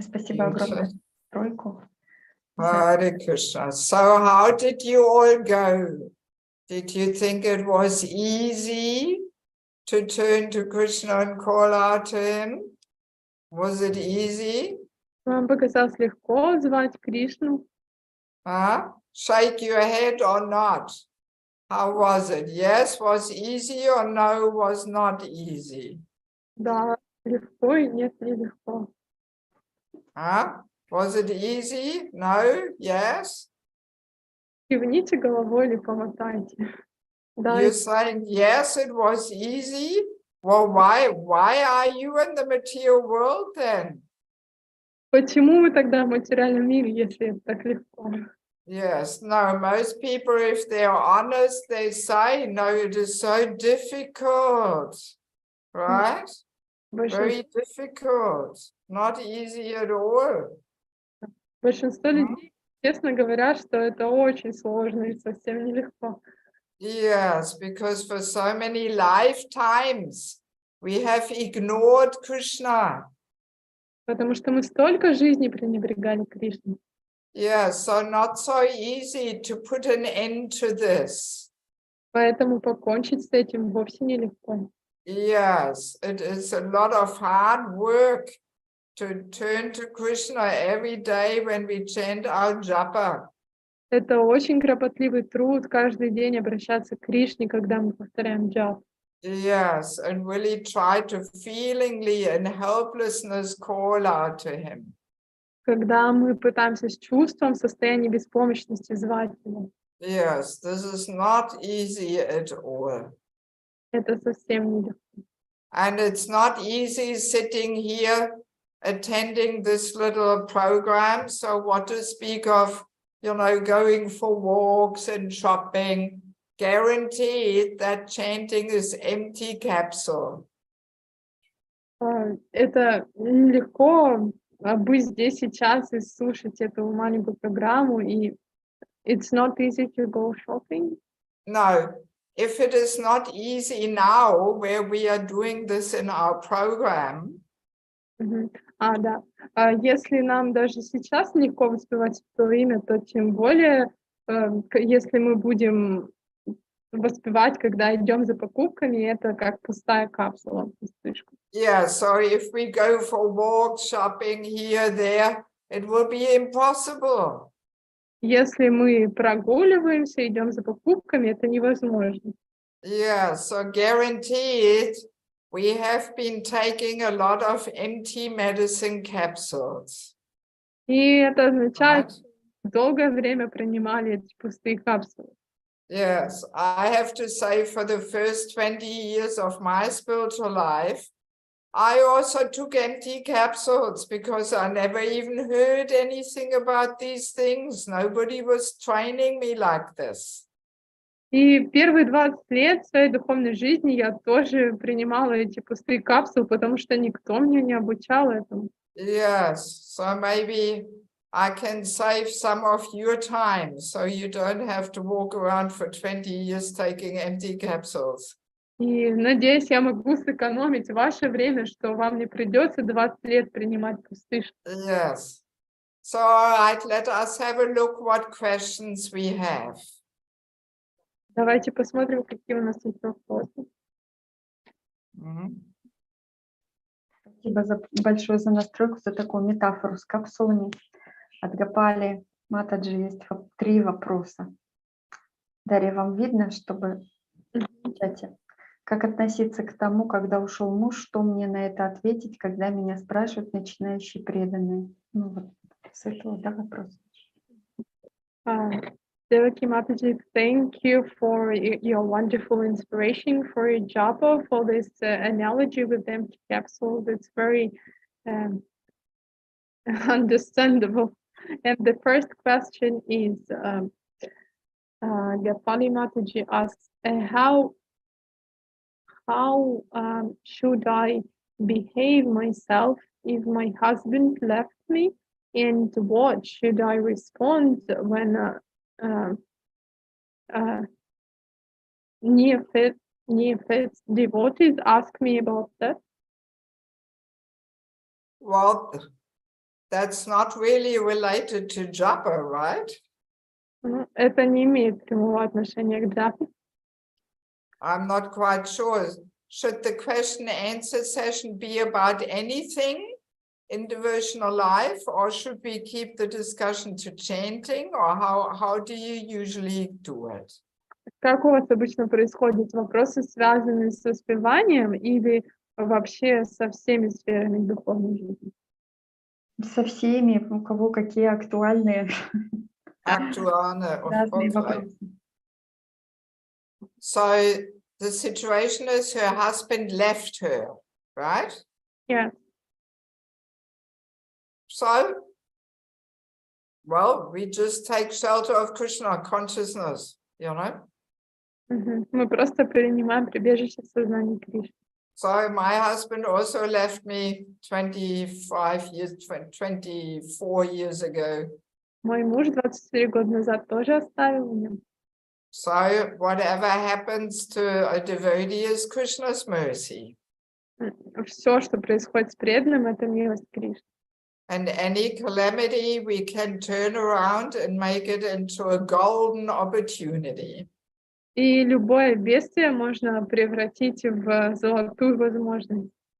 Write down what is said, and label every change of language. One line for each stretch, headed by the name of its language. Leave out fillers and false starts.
Russian: Спасибо огромное за тройку.
English: Hare Krishna. So how did you all go? Did you think it was easy to turn to Krishna and call out to him? Was it easy?
Russian: Вам показалось легко звать Кришну?
English: Shake your head or not? How was it? Yes was easy or no was not easy?
Russian: Да, легко и нет, не легко.
English: Was it easy? No? Yes?
Russian: Кивните головой или помотайте. Да,
English: You're saying yes, it was easy? Well, why are you in the material world then?
Russian: Почему мы тогда в материальном мире, если это так легко?
English: Yes, no, most people, if they're honest, they say, no, it is so difficult, right? Very difficult, not easy at all.
Russian: Большинство людей, честно говорят, что это очень сложно и совсем нелегко.
English: Yes, because for so many lifetimes we have ignored Krishna.
Russian: Потому что мы столько жизней пренебрегали Кришной.
English: Yes, so not so easy to put an end to this.
Russian: Поэтому покончить с этим вовсе нелегко.
English: Yes, it is a lot of hard work to turn to Krishna every day when we chant our japa.
Russian: Это очень кропотливый труд каждый день обращаться к Кришне, когда мы повторяем джап.
English: Yes, and really try to feelingly in helplessness call out to him.
Russian: Когда мы пытаемся с чувством, в состоянии беспомощности звать его.
English: Yes, this is not easy at all.
Russian: Это совсем нелегко.
English: And it's not easy sitting here attending this little program. So what to speak of, you know, going for walks and shopping, guaranteed that chanting is empty capsule.
Russian: Это нелегко быть здесь сейчас и слушать эту маленькую программу. И
English: it's not easy to go shopping. No, if it is not easy now, where we are doing this in our program,
Russian: Да. Если нам даже сейчас легко воспевать свое имя, то тем более, если мы будем воспевать, когда идем за покупками, это как пустая капсула, пустышка.
English: yeah, so if we go for walks, shopping here, there, it will be impossible.
Russian: Если мы прогуливаемся, идем за покупками, это невозможно.
English: Yeah, so guaranteed, we have been taking a lot of empty medicine capsules.
Russian: И это означает, что долгое время принимали эти пустые капсулы.
English: Yes, I have to say, for the first 20 years of my spiritual life, I also took empty capsules because I never even heard anything about these things. Nobody was training me like this.
Russian: И первые 20 лет своей духовной жизни я тоже принимала эти пустые капсулы, потому что никто меня не обучал этому.
English: Yes, so maybe I can save some of your time, so you don't have to walk around for 20 years taking empty capsules.
Russian: И надеюсь, я могу сэкономить ваше время, что вам не придется 20 лет принимать пустышки.
English: Yes. So, all right, let us have a look what questions we have.
Russian: Давайте посмотрим, какие у нас есть вопросы. Спасибо большое за настройку, за такую метафору с капсулами. От Гопали Матаджи есть 3 вопроса. Дарья, вам видно, чтобы в чате? Как относиться к тому, когда ушел муж, что мне на это ответить, когда меня спрашивают начинающие преданные? Ну вот с этого, да, вопрос.
English: Devaki Mataji, thank you for your wonderful inspiration for your japa, for this analogy with empty capsules. It's very understandable. And the first question is, Gopali Mataji asks, how should I behave myself if my husband left me? And what should I respond when near-faith devotees ask me about that? Well, that's not really related to japa, right?
Russian: Это не имеет прямого отношения к джапе.
English: I'm not quite sure. Should the question and answer session be about anything in devotional life, or should we keep the discussion to chanting, or how do you usually do it?
Russian: Как у вас обычно происходит? Вопросы, связанные с воспеванием или вообще со всеми сферами духовной жизни? Со всеми, у кого какие актуальные. Актуальные. Разные вопросы.
English: So the situation is her husband left her, right? Yeah. So, well, we just take shelter of Krishna consciousness, you know.
Russian: Мы просто принимаем прибежище в сознании Кришны.
English: So my husband also left me 24 years ago.
Russian: Мой муж 24 года назад тоже оставил меня.
English: So whatever happens to a devotee is Krishna's mercy.
Russian: Все, что происходит с преданным, это милость Кришны.
English: And any calamity we can turn around and make it into a golden opportunity.
Russian: И любое бедствие можно превратить в золотую возможность.